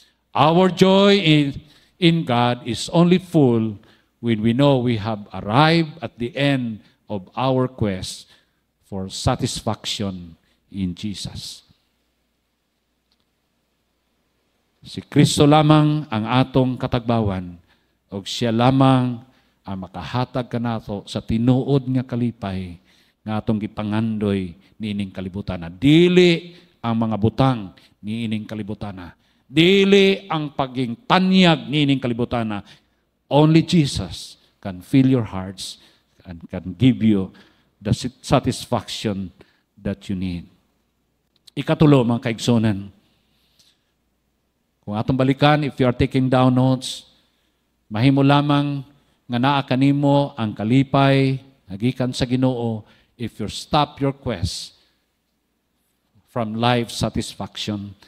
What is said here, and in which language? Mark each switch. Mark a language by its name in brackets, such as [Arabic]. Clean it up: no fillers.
[English] Our joy in God is only full when we know we have arrived at the end of our quest for satisfaction in Jesus. [Cebuano] Si Kristo lamang ang atong katagbawan, o siya lamang ang makahatag kanato sa tinuod nga kalipay nga atong gipangandoy niining kalibutana. Dili ang mga butang niining kalibutana. Dili ang paging tanyag niining kalibutana. [English] Only Jesus can fill your hearts and can give you the satisfaction that you need. [Cebuano] Ikatulo, mga kaigsunan, kung atong balikan, [English] if you are taking down notes, [Cebuano] mahimo lamang nga naa kanimo ang kalipay nagikan sa Ginoo [English] if you stop your quest from life satisfaction.